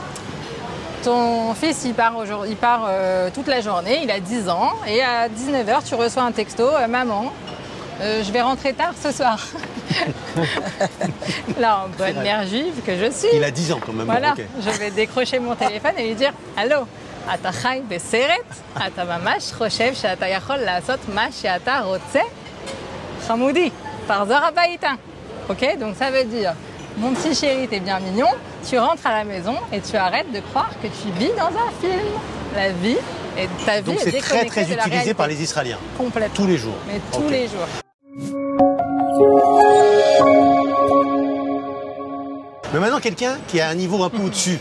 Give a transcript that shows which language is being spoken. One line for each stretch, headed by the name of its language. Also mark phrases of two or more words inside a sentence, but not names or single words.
French: Ton fils, il part toute la journée, il a 10 ans, et à 19h, tu reçois un texto, maman, je vais rentrer tard ce soir. Là, en bonne vrai. mère juive que je suis, Il a 10 ans quand même. voilà, bon, ok. je vais décrocher mon téléphone et lui dire, allô,
Hebrew: אתה חי בסרט, אתה ממש חושב שאתה יכול לעשות מה שאתה רוצה? חמודי, תחזור הביתה.
French: Ok, donc ça veut dire, mon petit chéri, t'es bien mignon, tu rentres à la maison et tu arrêtes de croire que tu vis dans un film. La vie, et ta vie Donc est c'est très déconnectée très de la utilisé réalité. par les Israéliens. Complètement. Tous les jours. Mais tous Ok. les jours. Mais maintenant quelqu'un qui a un niveau un peu au-dessus.